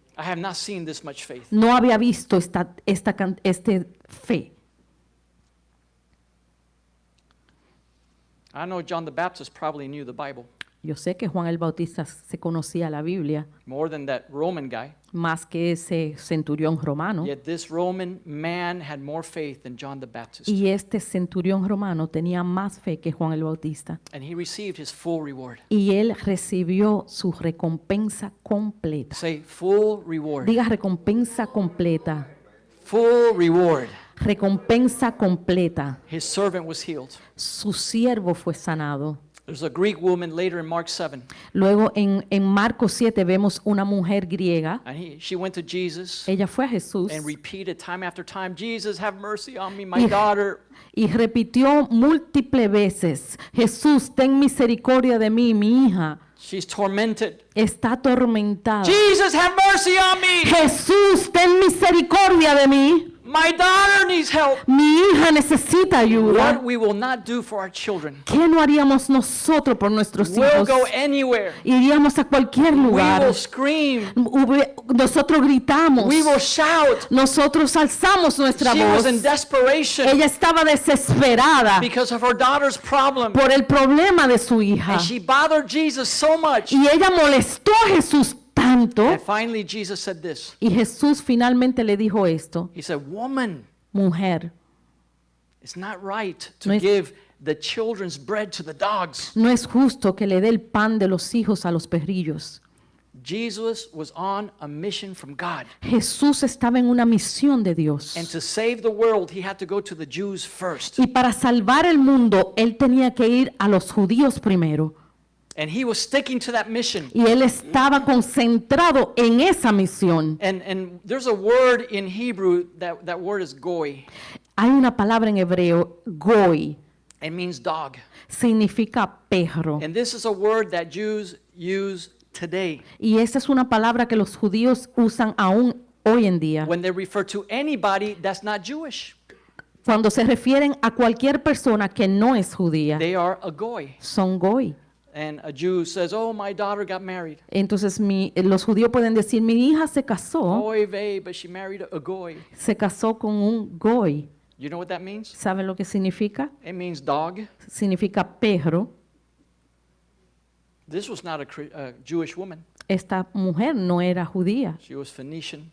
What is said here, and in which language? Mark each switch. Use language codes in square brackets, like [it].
[en] I have not seen this much faith. [es] no había visto esta fe. [en] I know John the Baptist probably knew the Bible [es] Yo sé que Juan el Bautista se conocía la Biblia [en] more than that Roman guy. [es] más que ese centurión romano. [en] Yet this Roman man had more faith than John the Baptist. [es] Y este centurión romano tenía más fe que Juan el Bautista. [en] And he received his full reward. [es] Y él recibió su recompensa completa. [en] Say, full reward. [es] Diga recompensa completa. [en] Full reward. [es] Recompensa completa. [en] His servant was healed. [es] Su siervo fue sanado. [en] There's a Greek woman later in Mark 7, [es] Luego en Marcos 7 vemos una mujer griega. [en] and she went to Jesus [es] Ella fue a Jesús [en] and repeated time after time, Jesus, have mercy on me, my [es] Y- [en] daughter. [es] y repitió múltiples veces, Jesús, ten misericordia de mí, mi hija [en] She's tormented. [es] está atormentada. [en] Jesus, have mercy on me. [es] Jesús, ten misericordia de mí, [en] My daughter needs help. [es] mi hija necesita ayuda. [en] What we will not do for our children. [es] ¿Qué no haríamos nosotros por nuestros [en] We'll [es] hijos? [en] go anywhere. [es] Iríamos a cualquier [en] We [es] lugar. [en] will scream. [es] Nosotros gritamos. [en] We will shout. [es] Nosotros alzamos nuestra [en] She [es] voz. [en] was in desperation [es] Ella estaba desesperada [en] because of her daughter's problem. [es] por el problema de su hija. [en] And she bothered Jesus so much. [es] Y ella molestó a Jesús tanto. [en] And finally, Jesus said this. [es] Y Jesús finalmente le dijo esto. [en] He said, woman, [es] Mujer, [en] it's not right to [es] No es- [en] give the children's bread to the dogs. [es] no es justo que le dé el pan de los hijos a los perrillos. [en] Jesus was on a mission from God. [es] Jesús estaba en una misión de Dios. [en] And to save the world, he had to go to the Jews first. [es] Y para salvar el mundo, él tenía que ir a los judíos primero. [en] And he was sticking to that mission. [es] Y él estaba concentrado en esa misión. [en] And there's a word in Hebrew, that word is goy. [es] Hay una palabra en hebreo, goy, [en] It means dog. [es] significa perro. [en] And this is a word that Jews use today [es] Y esa es una palabra que los judíos usan aún hoy en día. [en] when they refer to anybody that's not Jewish. [es] Cuando se refieren a cualquier persona que no es judía, [en] They are a goy. [es] son goy. [en] And a Jew says, oh, my daughter got married. [es] Entonces los judíos pueden decir, mi hija se casó [en] Oy vey, but she married a goy. [es] con un goy. [en] You know what that means? [es] ¿Saben lo que significa? [en] It means dog. [es] Significa perro. [en] This was not a Jewish woman. [es] Esta mujer no era judía, [en] She was Phoenician,